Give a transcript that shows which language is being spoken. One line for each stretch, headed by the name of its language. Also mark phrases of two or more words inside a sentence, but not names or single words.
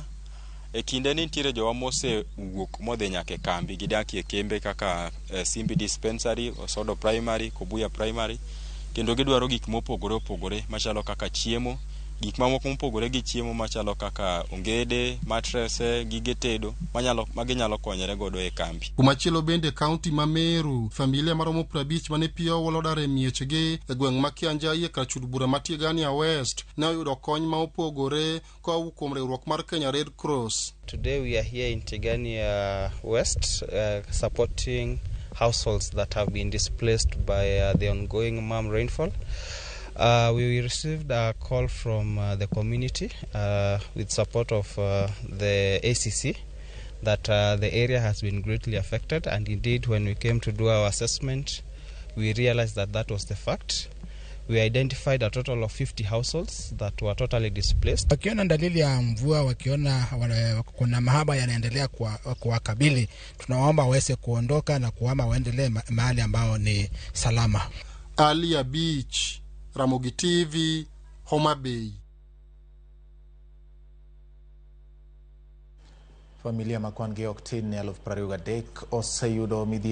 Luo (Kenya and Tanzania): E kinde ni nitiere jowa mosewuok modhi nyaka e kambi gidakie kembe kaka Simbi Dispensary, Osodo Primary, Kobuya Primary, kendo gidwaro gik mopogore opogore machalo kaka chiemo, gik mamoko mopogore gi chiemo machalo kaka ongede, mattress, gige tedo maginyalo konyore godo e kambi. Kumachielo bende kaunti ma Meru, familia maromo 50 mane pi oulo dare miechgi e gweng' ma Kianjai kar chud bura ma Tigania West ne oyudo kony ma opogore kowuok kuom riwruok mar Kenya Red Cross.
English: Today we are here in Tigania West supporting households that have been displaced by the ongoing rainfall. We received a call from the community with support of the ACC that the area has been greatly affected, and indeed when we came to do our assessment we realized that was the fact. We identified a total of 50 households that were totally displaced.
Swahili: Wakiona dalili ya mvua, wakiona kuna mahaba yanaendelea kuwakabili, tunawaomba waweze kuondoka na kuhama waendelee mahali ambao ni salama.
Luo (Kenya and Tanzania): Alia Beach, Ramogi TV, Homa Bay. Familia makwan gi ok tin ne 23 oseyudo midhiero